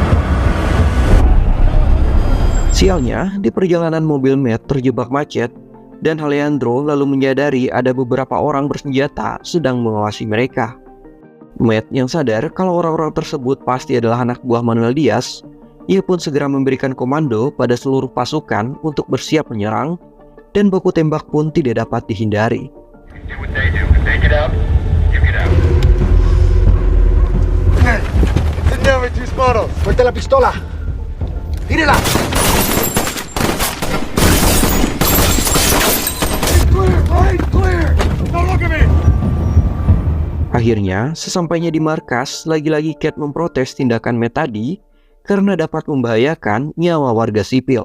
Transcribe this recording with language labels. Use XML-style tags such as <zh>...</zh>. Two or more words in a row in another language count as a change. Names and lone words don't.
<id>Sialnya, di perjalanan mobil Matt terjebak macet dan Alejandro lalu menyadari ada beberapa orang bersenjata sedang mengawasi mereka. Matt yang sadar kalau orang-orang tersebut pasti adalah anak buah Manuel Diaz, ia pun segera memberikan komando pada seluruh pasukan untuk bersiap menyerang, dan baku tembak pun tidak dapat dihindari.</id> <es>Suelta la pistola. Tírela.</es> <id>Akhirnya, sesampainya di markas, lagi-lagi Cat memprotes tindakan Matt tadi karena dapat membahayakan nyawa warga sipil.</id>